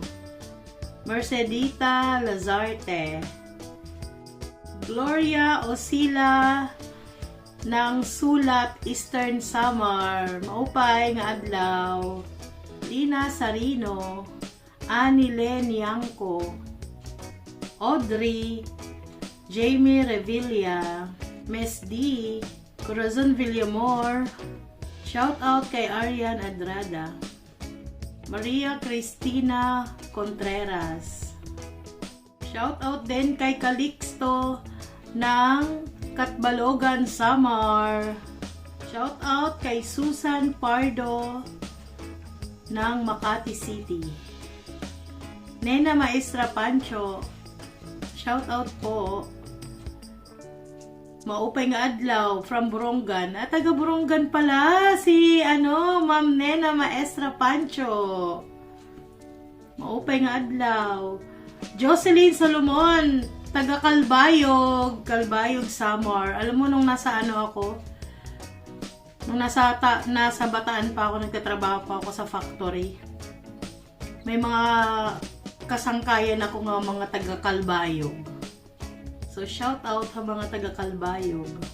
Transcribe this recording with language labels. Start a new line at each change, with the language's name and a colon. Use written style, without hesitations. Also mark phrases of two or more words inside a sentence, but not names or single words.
Filipino: Mercedita Lazarte, Gloria Osila ng Sulat Eastern Samar,
Waray: maupay nga adlaw.
Filipino: Lina Sarino, Anilen Yanko, Audrey, Jamie Revilla, Miss D, Corazon Villamor, shout out kay Arian Adrada, Maria Cristina Contreras, shout out din kay Calixto ng Katbalogan Samar, shout out kay Susan Pardo ng Makati City. Nena Maestra Pancho, shout out po.
Waray: Maupay nga adlaw from Borongan.
Filipino: At taga Borongan pala si Ma'am Nena Maestra Pancho.
Waray: maupay nga adlaw.
Filipino: Jocelyn Solomon, taga Calbayog, Samar. Alam mo nung nasa ano ako, nung nasa Bataan pa ako, nagtatrabaho pa ako sa factory. May mga kasangkayan ako nga mga taga Calbayog. So shout out sa mga taga Calbayog.